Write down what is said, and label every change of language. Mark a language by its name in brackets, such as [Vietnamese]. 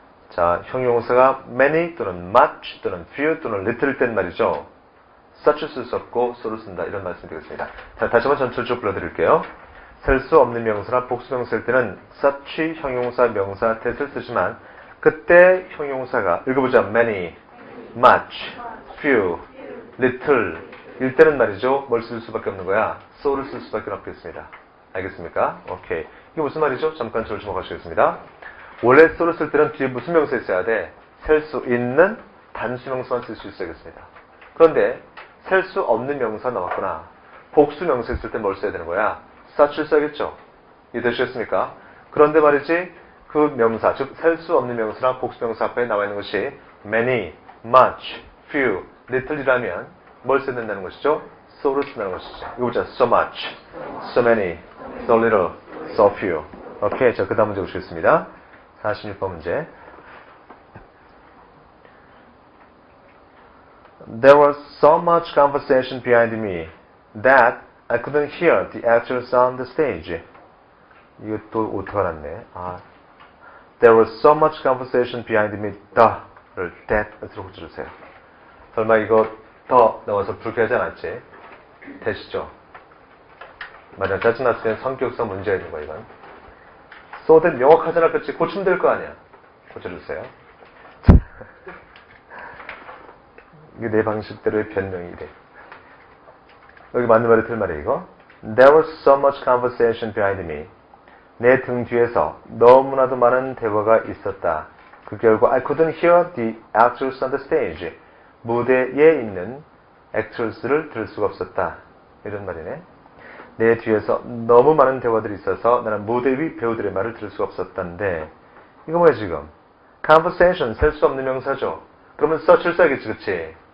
[Korean] 자, 형용사가 many 또는 much 또는 few 또는 little 땐 말이죠. such 쓸 수 없고 so를 쓴다. 이런 말씀 드리겠습니다. 자, 다시 한번 전체적으로 불러드릴게요. 셀 수 없는 명사나 복수 명사일 때는 such 형용사, 명사, that을 쓰지만 그때 형용사가 읽어보자. many, much, few, little 일 때는 말이죠. 뭘 쓸 수밖에 없는 거야? so를 쓸 수밖에 없겠습니다. 알겠습니까? 오케이. 이게 무슨 말이죠? 잠깐 저를 주목하시겠습니다. 원래 so를 쓸 때는 뒤에 무슨 명사 있어야 돼? 셀 수 있는 단수 명사만 쓸 수 있어야겠습니다. 그런데 셀 수 없는 명사 나왔구나. 복수 명사 있을 때 뭘 써야 되는 거야? such를 써야겠죠. 이해되셨습니까? 그런데 말이지 그 명사, 즉 셀 수 없는 명사나 복수 명사 앞에 나와 있는 것이 many, much, few, little이라면 뭘 써야 된다는 것이죠? so를 쓴다는 것이죠. 이거 보자. so much, so many, so little, so few. 오케이. 자, 그 다음 문제 보시겠습니다. 46번 문제. [English] There was so much conversation behind me that I couldn't hear the actors on the stage. [Korean] 이것도 오타가 났네. [English] There was so much conversation behind me. [Korean] the를 that으로 고쳐주세요. 설마 이거 더 넣어서 불쾌하지 않았지? that이죠. 맞아. 짜증났을 땐 성격상 문제가 있는 거야, 이건. so that 명확하잖아. 그렇지? 고치면 될 거 아니야. 고쳐주세요. 이게 내 방식대로의 변명이 돼. 여기 맞는 말이 틀린 말이에요, 이거. [English] There was so much conversation behind me. [Korean] 내 등 뒤에서 너무나도 많은 대화가 있었다. 그 결과 [English] I couldn't hear the actors on the stage. [Korean] 무대에 있는 actors를 들을 수가 없었다. 이런 말이네. 내 뒤에서 너무 많은 대화들이 있어서 나는 무대 위 배우들의 말을 들을 수가 없었다는데 이거 뭐야 지금? conversation 셀 수 없는 명사죠. 그러면 such를 써야겠지, 그치?